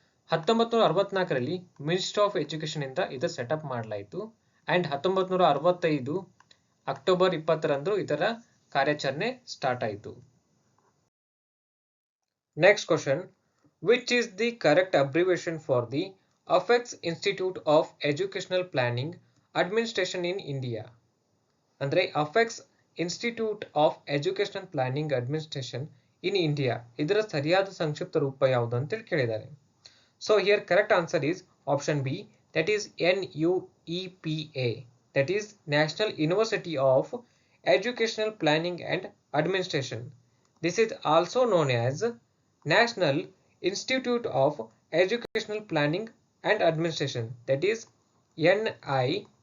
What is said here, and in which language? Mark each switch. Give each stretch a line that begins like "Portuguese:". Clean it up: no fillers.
Kannada: 1964ರಲ್ಲಿ ministry of education ಇಂದ ಇದು setup ಮಾಡಲಾಯಿತು ಅಂಡ್ 1965 ಅಕ್ಟೋಬರ್ 20ರಂದು ಇದರ ಕಾರ್ಯಾಚರಣೆ ಸ್ಟಾರ್ಟ್ ಆಯಿತು.
English: Next question, which is the correct abbreviation for the Apex Institute of Educational Planning Administration in India?
Kannada: ಅಂದ್ರೆ Apex Institute of Educational Planning Administration in India ಇದರ ಸರಿಯಾದ ಸಂಕ್ಷಿಪ್ತ ರೂಪ ಯಾವುದು ಅಂತ ಕೇಳಿದ್ದಾರೆ.
English: So here correct answer is option B, that is NUEPA, that is National University of Educational Planning and Administration. This is also known as National Institute of Educational Planning and Administration, that is NIEPA.